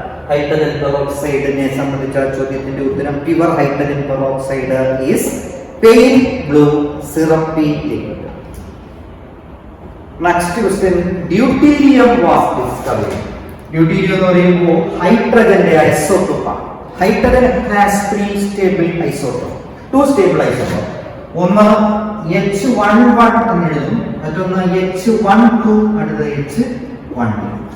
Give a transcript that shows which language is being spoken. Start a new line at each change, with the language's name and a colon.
Malayalam: Hydrogen പെറോക്സൈഡിനെ സംബന്ധിച്ച ചോദ്യത്തിന്റെ ഉത്തരം
English: Pure hydrogen peroxide is pale blue syrupy liquid.
Malayalam: Next question,
English: Deuterium was discovered.
Malayalam: Deuterium എന്ന് പറയുമ്പോൾ ഹൈഡ്രജന്റെ ഐസോട്ടോപ്പാണ്.
English: Hydrogen has 3 stable isotope, 2 stable isotope.
Malayalam: ഒന്ന് H11 എന്ന് എഴുതും, മറ്റൊന്ന് H12, അടുത്തത് H12.